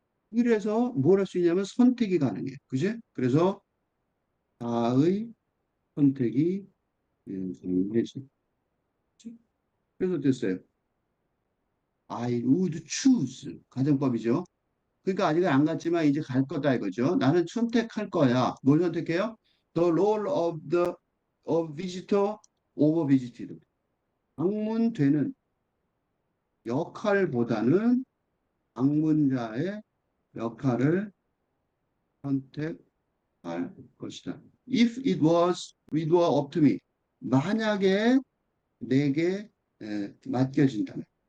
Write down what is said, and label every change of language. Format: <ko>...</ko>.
<ko>이래서 뭘 할 수 있냐면 선택이 가능해. 그지? 그래서 다의 선택이 되지. 그래서 됐어요.</ko> <en>I would choose.</en> <ko>가정법이죠. 그러니까 아직은 안 갔지만 이제 갈 거다 이거죠. 나는 선택할 거야. 뭘 선택해요?</ko> <en>The role of the of visitor over visited.</en> <ko>방문되는 역할보다는 방문자의 역할을 선택할 것이다.</ko> <en>If it were up to me.</en> <ko>만약에 내게 맡겨진다면.</ko>